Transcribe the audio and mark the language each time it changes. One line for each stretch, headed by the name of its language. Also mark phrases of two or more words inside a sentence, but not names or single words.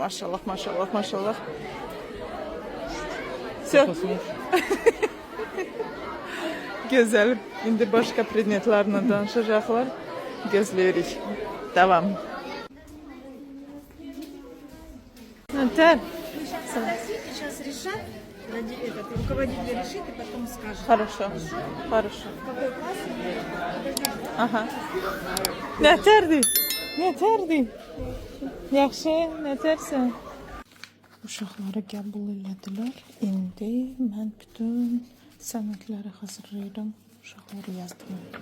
Azerbaijani: Maşallah, maşallah, maşallah. Güzel. İndi başka predmetlarla danışacaqlar. Gözləyirik. Devam. Nətər?
Russian: Сейчас решат, руководитель решит и потом скажет. Хорошо. Хорошо. Какой класс?
Azerbaijani: Aha. Nətərdir? Nətərdir? Yaxşı, nətərsən? Uşaqları qəbul elədilər. İndi mən bütün sənədləri hazırlayıram. Uşaqları yazdım.